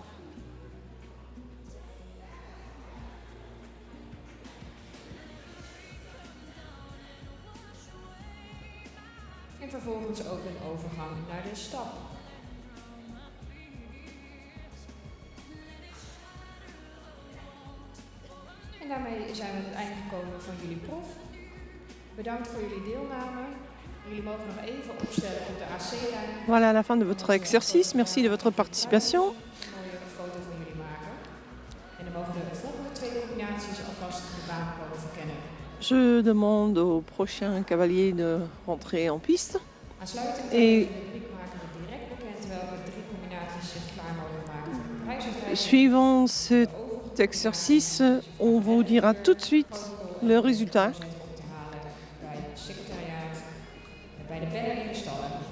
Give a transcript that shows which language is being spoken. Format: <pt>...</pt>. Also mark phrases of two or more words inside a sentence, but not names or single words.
<nl>En vervolgens ook een overgang naar de stap. En daarmee zijn we aan het einde gekomen van jullie proef. Bedankt voor jullie deelname. Jullie mogen nog even opstellen op de AC-lijn.</nl> <fr>Voilà la fin de votre exercice. Merci de votre participation.</fr> <nl>Een mooie foto van jullie maken. En dan mogen de volgende 2 combinaties alvast de baan komen verkennen.</nl> <fr>Je demande au prochain cavalier de rentrer en piste.</fr> <nl>Aansluitend</nl> <fr>Et-</fr> <nl>de rubriek maken we direct bekend welke 3 combinaties zich klaar mogen maken voor de prijsuitreiking.</nl> <fr>Suivant cet exercice, on vous dira tout de suite le résultat.</fr> <nl>Op te halen bij het secretariaat, bij de bedden in de stallen.</nl>